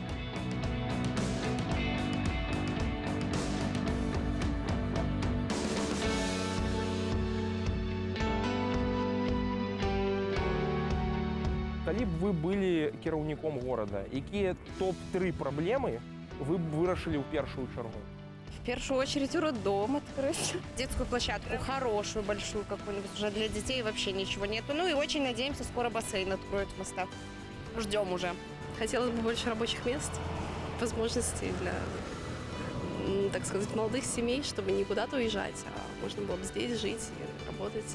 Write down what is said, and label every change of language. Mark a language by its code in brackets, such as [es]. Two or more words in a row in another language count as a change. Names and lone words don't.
[be] Калі б вы былі кіраўніком горада, якія топ-3 праблемы вы б вырашылі ў першую чаргу? [ru] В первую очередь роддом открыть. Детскую площадку хорошую, большую какую-нибудь. Уже для детей вообще ничего нету. Ну и очень надеемся, скоро бассейн откроют в мостах. Ждем уже. Хотелось бы больше рабочих мест, возможностей для, так сказать, молодых семей, чтобы не куда-то уезжать, а можно было бы здесь жить и работать.